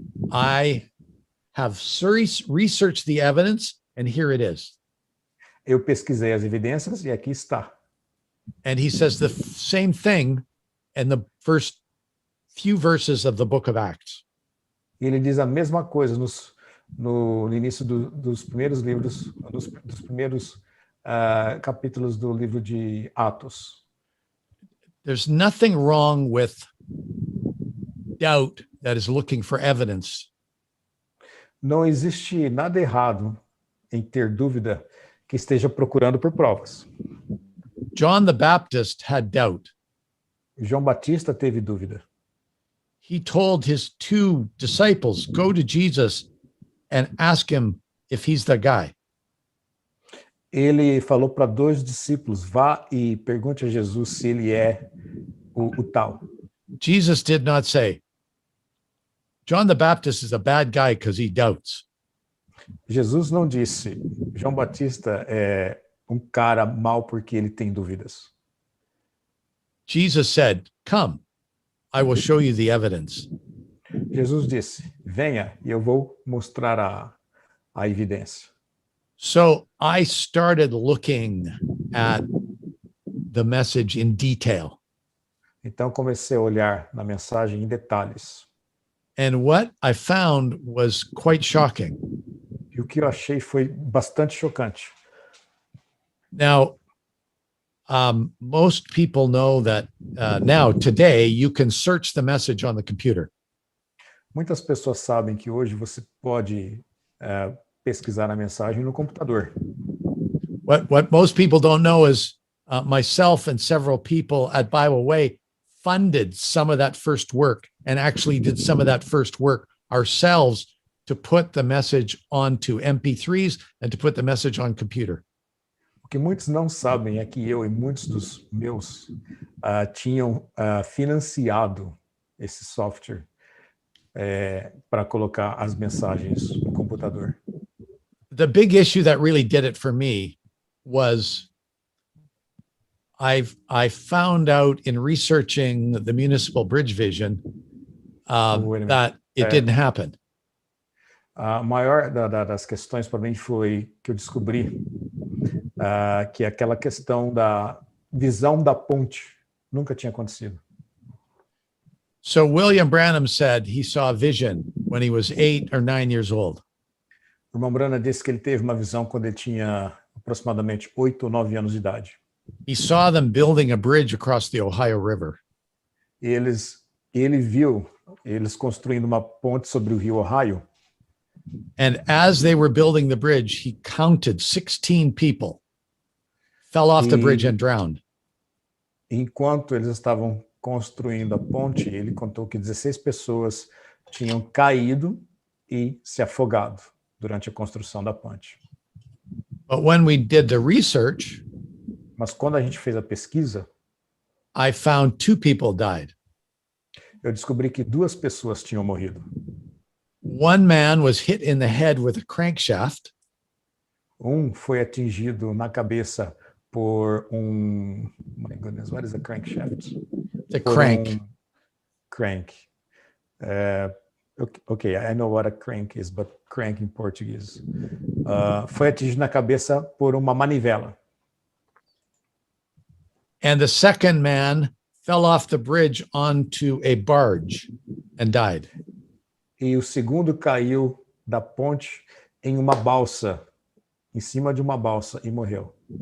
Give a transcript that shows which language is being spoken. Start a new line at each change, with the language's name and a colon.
English: I have researched the evidence, and here it is.
Portuguese: Eu pesquisei as evidências e aqui está.
English: And he says the same thing in the first few verses of the book of Acts.
Portuguese: E ele diz a mesma coisa nos no início dos primeiros livros, dos primeiros capítulos do livro de Atos.
English: There's nothing wrong with doubt that is looking for evidence.
Portuguese: Não existe nada errado em ter dúvida que esteja procurando por provas.
English: John the Baptist had doubt.
Portuguese: João Batista teve dúvida.
English: He told his two disciples, go to Jesus and ask him if he's the guy.
Portuguese: Ele falou para 2 discípulos, vá e pergunte a Jesus se ele é o tal.
English: Jesus did not say, John the Baptist is a bad guy because he doubts.
Portuguese: Jesus não disse, João Batista é um cara mau porque ele tem dúvidas.
English: Jesus said, come, I will show you the evidence.
Portuguese: Jesus disse, venha e eu vou mostrar a evidência.
English: So I started looking at the message in detail.
Portuguese: Então comecei a olhar na mensagem em detalhes.
English: And what I found was quite shocking.
Portuguese: E o que eu achei foi bastante chocante.
English: Now, most people know that now, today, you can search the message on the computer.
Portuguese: Muitas pessoas sabem que hoje você pode pesquisar a mensagem no computador.
English: What most people don't know is myself and several people at Bible Way funded some of that first work and actually did some of that first work ourselves to put the message onto MP3s and to put the message on computer.
Portuguese: O que muitos não sabem é que eu e muitos dos meus tinham financiado esse software para colocar as mensagens no computador.
English: The big issue that really did it for me was I found out in researching the municipal bridge vision that it didn't happen.
Portuguese: A maior das questões para mim foi que eu descobri que aquela questão da visão da ponte nunca tinha acontecido.
English: So William Branham said he saw a vision when he was 8 or 9 years old.
Portuguese: O irmão Branham disse que ele teve uma visão quando ele tinha aproximadamente 8 ou 9 anos de idade.
English: He saw them building a bridge across the Ohio River.
Portuguese: Ele viu eles construindo uma ponte sobre o rio Ohio.
English: And as they were building the bridge, he counted 16 people fell off the bridge and drowned.
Portuguese: Enquanto eles estavam construindo a ponte, ele contou que 16 pessoas tinham caído e se afogado durante a construção da ponte.
English: But when we did the research,
Portuguese: mas quando a gente fez a pesquisa,
English: I found 2 people died.
Portuguese: Eu descobri que 2 pessoas tinham morrido.
English: One man was hit in the head with a crankshaft.
Portuguese: Foi atingido na cabeça por
English: my goodness, what is a crankshaft? The crank. Crank. Okay, I know what a crank is, but crank in Portuguese.
Portuguese: Foi atingido na cabeça por uma manivela.
English: And the second man fell off the bridge onto a barge and died.
Portuguese: E o segundo caiu da ponte em uma balsa, em cima de uma balsa, e morreu.